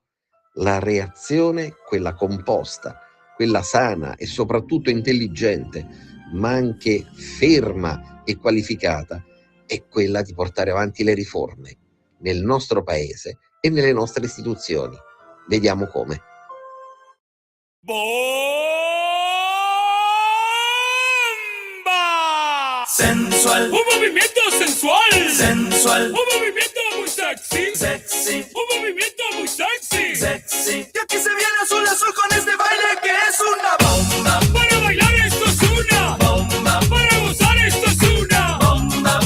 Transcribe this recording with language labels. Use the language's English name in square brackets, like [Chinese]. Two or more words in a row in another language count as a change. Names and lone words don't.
[Italian] La reazione, quella composta, quella sana e soprattutto intelligente, ma anche ferma e qualificata, è quella di portare avanti le riforme nel nostro paese e nelle nostre istituzioni. Vediamo come. [Spanish] ¡Bomba! Sensual. Un movimiento sensual. Sensual. Un movimiento muy sexy. Sexy. Un movimiento muy sexy. Sexy. Y aquí se viene azul azul con este baile que es una bomba. Para bailar esto es una bomba. Para gozar esto es una bomba.